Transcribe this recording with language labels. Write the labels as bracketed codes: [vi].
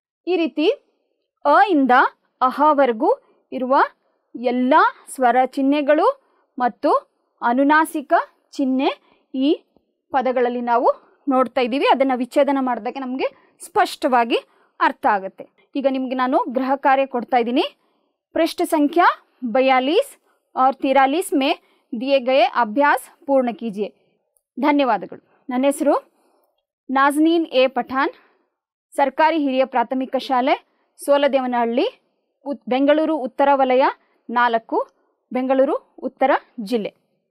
[kn] ಈ ರೀತಿ ಅ ಇಂದ ಅಹವರೆಗೂ ಇರುವ ಎಲ್ಲ ಸ್ವರ ಚಿಹ್ನೆಗಳು ಮತ್ತು ಅನುನಾಸಿಕ ಚಿಹ್ನೆ ಈ ಪದಗಳಲ್ಲಿ ನಾವು ನೋಡ್ತಾ ಇದ್ದೀವಿ. ಅದನ್ನು ವಿಚ್ಛೇದನ ಮಾಡಿದಾಗ ನಮಗೆ ಸ್ಪಷ್ಟವಾಗಿ ಅರ್ಥ ಆಗುತ್ತೆ. ಈಗ ನಿಮಗೆ ನಾನು ಗೃಹ ಕಾರ್ಯ ಕೊಡ್ತಾ ಇದ್ದೀನಿ. ಪೃಷ್ಠ ಸಂಖ್ಯಾ [hi] 42 और 43 में दिए गए अभ्यास पूर्ण कीजिए. [kn] ಧನ್ಯವಾದಗಳು. ನನ್ನ ಹೆಸರು ನಾಜ್ನೀನ್ ಎ ಪಠಾಣ್, ಸರ್ಕಾರಿ ಹಿರಿಯ ಪ್ರಾಥಮಿಕ ಶಾಲೆ ಸೋಲದೇವನಹಳ್ಳಿ, ಬೆಂಗಳೂರು ಉತ್ತರ ವಲಯ 4, ಬೆಂಗಳೂರು ಉತ್ತರ ಜಿಲ್ಲೆ.